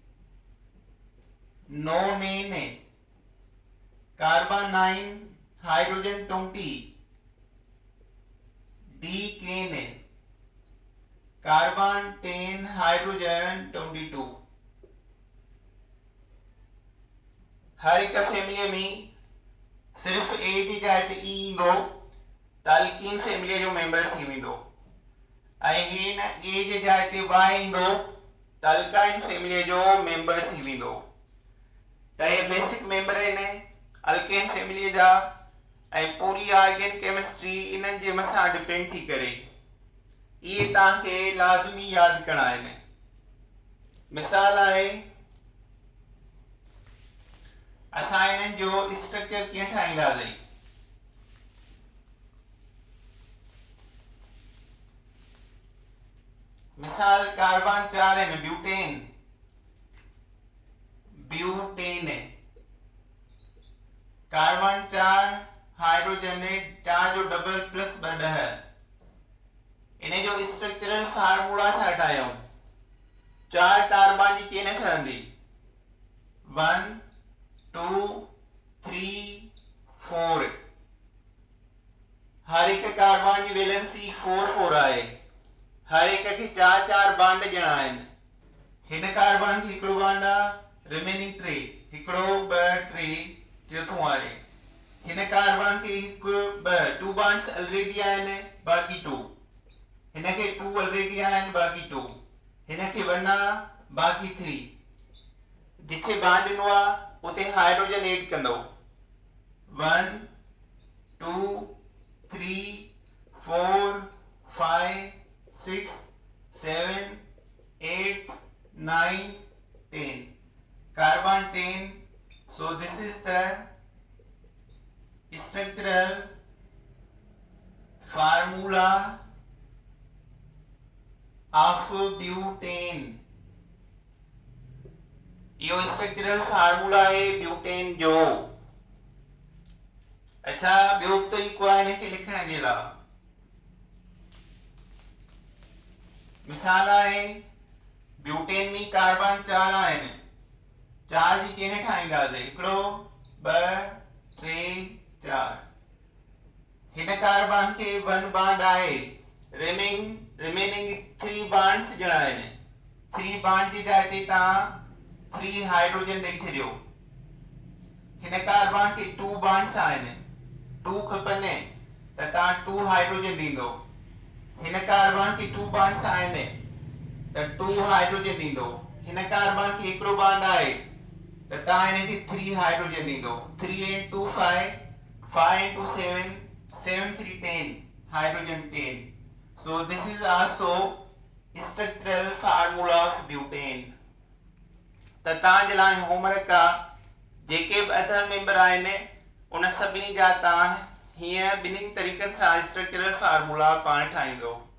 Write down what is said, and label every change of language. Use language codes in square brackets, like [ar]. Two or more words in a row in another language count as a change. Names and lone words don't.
[en] Nonane carbon 9 hydrogen 20. Decane carbon 10 hydrogen 22. [sd] हर एक फैमिली में सिर्फ ए जी जाइ ते ई ईंदो त [en] alkene family [sd] जो मेंबर थी वेंदो ऐं हिन ए जे जाइ ते वाई ईंदो त [en] alkyne family [sd] जो मेंबर थी वेंदो. त हे [en] basic member [sd] आहिनि [en] alkane family [sd] जा ऐं पूरी [en] organic chemistry [sd] इन्हनि जे मथां डिपेंड थी करे. इहे तव्हांखे लाज़मी यादि करणा आहिनि. मिसाल आहे असां इन्हनि जो स्ट्रक्चर कीअं ठाहींदासीं. मिसाल कार्बन 4 आहिनि ब्यूटेन कार्बन 4 हाइड्रोजन 4 जो [en] double plus 2 [sd] इन जो [en] structural formula [sd] था ठाहियूं. 4 कार्बन जी चेन ठहंदी 1 2 3 4. हर एक कार्बन की वैलेंसी 4 आहे. हर एक के 4 बॉन्ड ॼणा आहिनि. हिन कार्बन की हिकिड़ो बॉन्ड आहे रिमेनिंग 3 हिकिड़ो 2 3 चौथों आहे. हिन कार्बन के 2 [en] bonds already [sd] आहिनि बाक़ी 2. हिन के 2 ऑलरेडी आहिनि बाक़ी 2. हिन के 1 आहे बाक़ी 3. जिथे बांड ॾिनो आहे उते हाइड्रोजन ऐड कंदो 1 2 3 4 5 6 7 8 9 10 carbon 10. [en] So this is the structural formula of butane. [sd] यो [en] structural formula [sd] है ब्यूटेन जो। अच्छा ॿियो तरीक़ो आहे हिनखे लिखण जे लाइ। मिसाल आहे ब्यूटेन में कार्बन 4 आहिनि, 4 जी चेन ठाहींदासीं, हिकिड़ो 2 3 4। हिन कार्बन खे 1 बॉन्ड आहे, [en] remaining 3 bonds [sd] ॼणा आहिनि। 3 बॉन्ड जी जाइ ते तव्हां 3 हाइड्रोजन ॾेई छॾियो। हिन कार्बन खे 2 बॉन्ड्स आहिनि, 2 खपनि त तव्हां 2 हाइड्रोजन ॾींदो। हिन कार्बन खे 2 बॉन्ड्स आहिनि त 2 हाइड्रोजन ॾींदो। हिन कार्बन खे हिकिड़ो बॉन्ड आहे त तव्हां हिनखे 3 हाइड्रोजन ॾींदो। 3 × 2 5, 5 × 7, 7 3 10, हाइड्रोजन 10। [en] So this is also structural formula of butane. [sd] त तव्हांजे लाइ होमवर्क आहे, जेके बि [en] other member [sd] आहिनि उन सभिनी जा तव्हां हीअं ॿिन्हिनि तरीक़नि सां [en] structural formula [sd] पाण ठाहींदो।